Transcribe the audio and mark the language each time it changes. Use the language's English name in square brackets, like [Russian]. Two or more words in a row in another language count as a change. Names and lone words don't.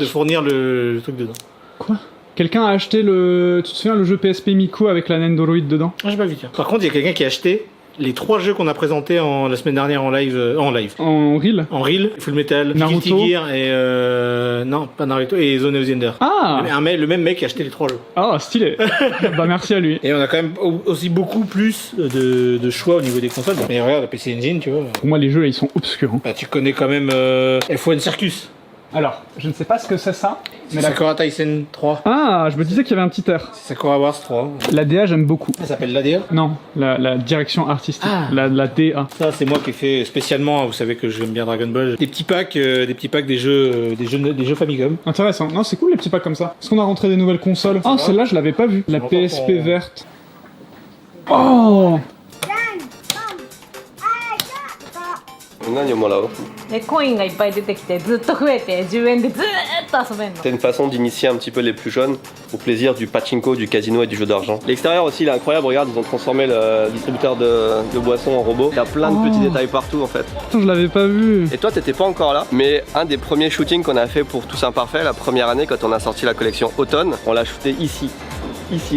[French] de fournir le truc dedans. Quoi? Quelqu'un a acheté le... Tu te souviens le jeu PSP Miko avec la Nendoroid dedans? Ah, j'ai pas vu, tiens. Par contre, il y a quelqu'un qui a acheté les 3 jeux qu'on a présentés la semaine dernière en live. En reel Full Metal, Naruto. Guilty Gear et... non, pas Naruto, et Zone of the Ender. Ah. Le même mec qui a acheté les 3 jeux. Ah, stylé. Bah merci à lui. Et on a quand même aussi beaucoup plus de choix au niveau des consoles. Mais regarde, la PC Engine, tu vois. Pour moi les jeux là ils sont obscurs. Hein. Bah, tu connais quand même F1 Circus. Alors, je ne sais pas ce que c'est ça. Mais Sakura Tyson 3. Ah, je me disais qu'il y avait un petit air. C'est Sakura Wars 3. La DA j'aime beaucoup. Ça s'appelle l'ADA? Non, la direction artistique. Ah. La DA. Ça, c'est moi qui ai fait spécialement, vous savez que j'aime bien Dragon Ball. Des petits packs des jeux Famicom. Intéressant. Non, c'est cool les petits packs comme ça. Est-ce qu'on a rentré des nouvelles consoles? Ah, celle-là je l'avais pas vue. La PSP verte. Oh. [Japanese] 何をもらう？でコインがいっぱい出てきてずっと増えて10円でずーっと遊べんの。 [French] C'est une façon d'initier un petit peu les plus jeunes au plaisir du pachinko, du casino et du jeu d'argent. L'extérieur aussi il est incroyable, regarde, ils ont transformé le distributeur de boissons en robot. Il y a plein de petits détails partout en fait. Putain, je l'avais pas vu. Et toi t'étais pas encore là, mais un des premiers shootings qu'on a fait pour Tous Imparfaits, la première année quand on a sorti la collection automne, on l'a shooté ici là.